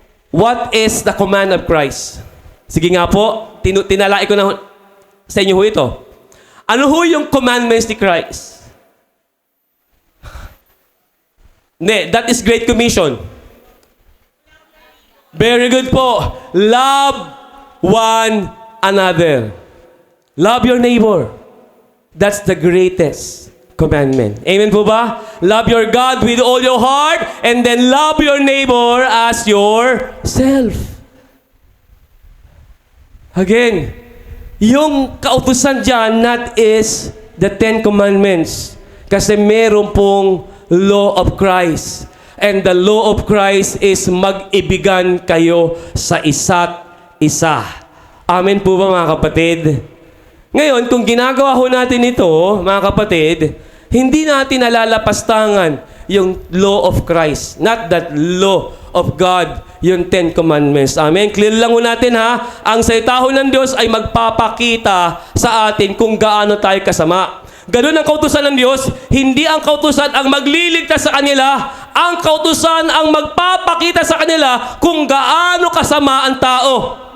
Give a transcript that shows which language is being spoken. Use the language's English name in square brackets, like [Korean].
[English] What is the command of Christ? [Filipino] Sige nga po, tinalai ko na sa inyo ho ito. Ano ho yung commandments ni Christ? [English] That is Great Commission. Very good po. Love one another. Love your neighbor. That's the greatest commandment. Amen po ba? Love your God with all your heart, and then love your neighbor as yourself. Again, [Filipino] yung kautusan dyan, [English] that is the 10 commandments. [Filipino] Kasi meron pong law of Christ. [English] And the law of Christ is [Filipino] mag-ibigan kayo sa isa't isa. Amen po ba mga kapatid? Ngayon, kung ginagawa ho natin ito, mga kapatid, hindi natin nalalapastangan yung law of Christ. [English] Not that law of God, yung 10 commandments. Amen? [Filipino] Clear lang ho natin ha, ang salita ho ng Diyos ay magpapakita sa atin kung gaano tayo kasama. Ganun ang kautusan ng Diyos, hindi ang kautusan ang magliligtas sa kanila, ang kautusan ang magpapakita sa kanila kung gaano kasama ang tao.